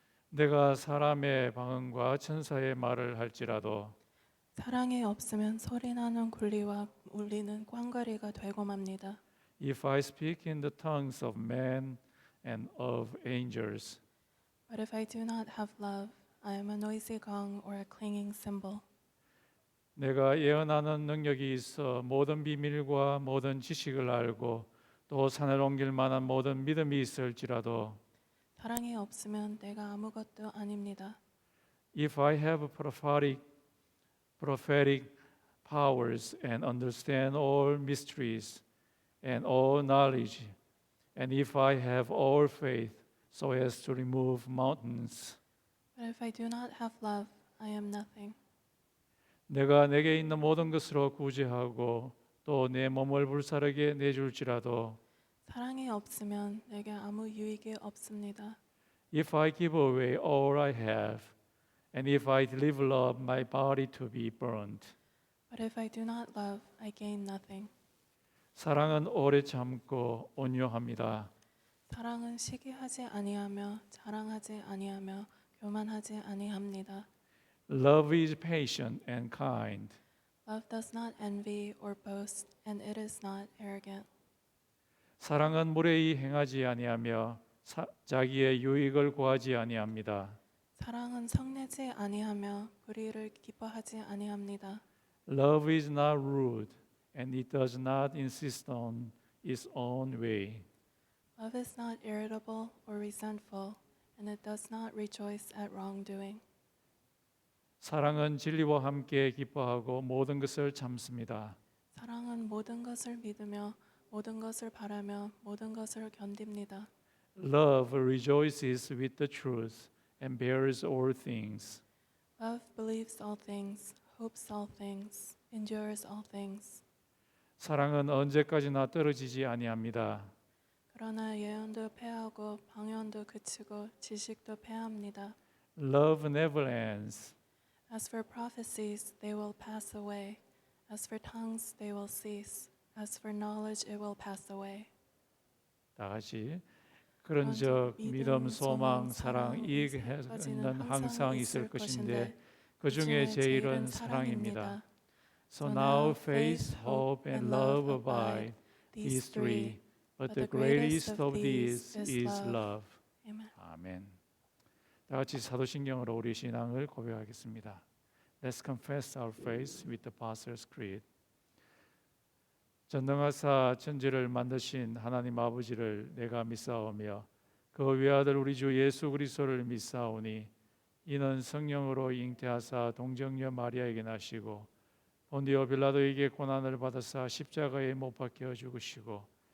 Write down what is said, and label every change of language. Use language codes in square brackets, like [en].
[ko] 내가 사람의 방언과 천사의 말을 할지라도 사랑이 없으면 소리나는 굴리와 울리는 꽌과리가 되고 맙니다. [en] If I speak in the tongues of men and of angels, But if I do not have love, I am a noisy gong or a clanging cymbal. [ko] 내가 예언하는 능력이 있어 모든 비밀과 모든 지식을 알고 또 산을 옮길 만한 모든 믿음이 있을지라도 사랑이 없으면 내가 아무것도 아닙니다. [en] If I have prophetic powers and understand all mysteries and all knowledge, and if I have all faith so as to remove mountains, But if I do not have love, I am nothing. [ko] 내가 내게 있는 모든 것으로 구제하고 또 내 몸을 불사르게 내줄지라도 사랑이 없으면 내게 아무 유익이 없습니다. [en] If I give away all I have, and if I deliver up my body to be burned, But if I do not love, I gain nothing. [ko] 사랑은 오래 참고 온유합니다. 사랑은 시기하지 아니하며 자랑하지 아니하며 교만하지 아니합니다. [en] Love is patient and kind. Love does not envy or boast, and it is not arrogant. [ko] 사랑은 무례히 행하지 아니하며 자기의 유익을 구하지 아니합니다. 사랑은 성내지 아니하며 불의를 기뻐하지 아니합니다. [en] Love is not rude, and it does not insist on its own way. Love is not irritable or resentful, and it does not rejoice at wrongdoing. [ko] 사랑은 진리와 함께 기뻐하고 모든 것을 참습니다. 사랑은 모든 것을 믿으며 모든 것을 바라며 모든 것을 견딥니다. [en] Love rejoices with the truth and bears all things. Love believes all things, hopes all things, endures all things. [ko] 사랑은 언제까지나 떨어지지 아니합니다. 그러나 예언도 패하고 방언도 그치고 지식도 패합니다. [en] Love never ends. As for prophecies, they will pass away. As for tongues, they will cease. As for knowledge, it will pass away. [ko] 다 같이 그런즉 믿음, 소망, 사랑 이 해는 항상 있을 것인데 그 중에 제일은 사랑입니다. [en] So now faith, hope, and love abide, these three, but the greatest of these is love. Amen. [ko] 아멘. 다 같이 사도신경으로 우리 신앙을 고백하겠습니다. [en] Let's confess our faith with the Apostles' Creed. [ko] 전능하사 천지를 만드신 하나님 아버지를 내가 믿사오며 그 외아들 우리 주 예수 그리스도를 믿사오니 이는 성령으로 잉태하사 동정녀 마리아에게 나시고 본디오 빌라도에게 고난을 받으사 십자가에 못 박혀 죽으시고